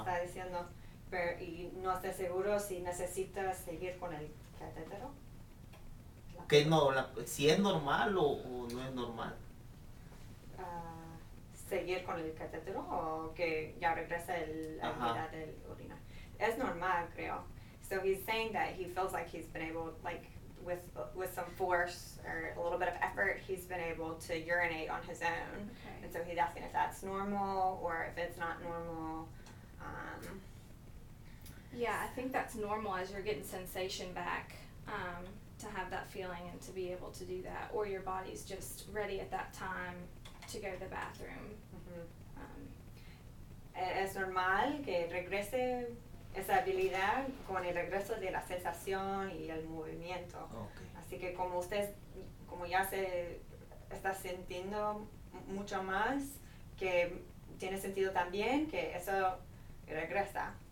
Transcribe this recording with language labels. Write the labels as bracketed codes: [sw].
[es] está diciendo, pero y no está seguro si necesita seguir con el catétero. Que no, si es normal o no es normal. Seguir con el catétero o que ya regresa la Ajá. habilidad del orinar. Es normal, creo. [en] So he's saying that he feels like he's been able, like with some force or a little bit of effort, he's been able to urinate on his own. Okay. And so he's asking if that's normal or if it's not normal. Yeah, I think that's normal as you're getting sensation back, to have that feeling and to be able to do that, or your body's just ready at that time to go to the bathroom. [es] Es normal que regrese esa habilidad con el regreso de la sensación y el movimiento. [en] Okay. [es] Así que como usted, como ya se está sintiendo mucho más, que tiene sentido también que eso regresa.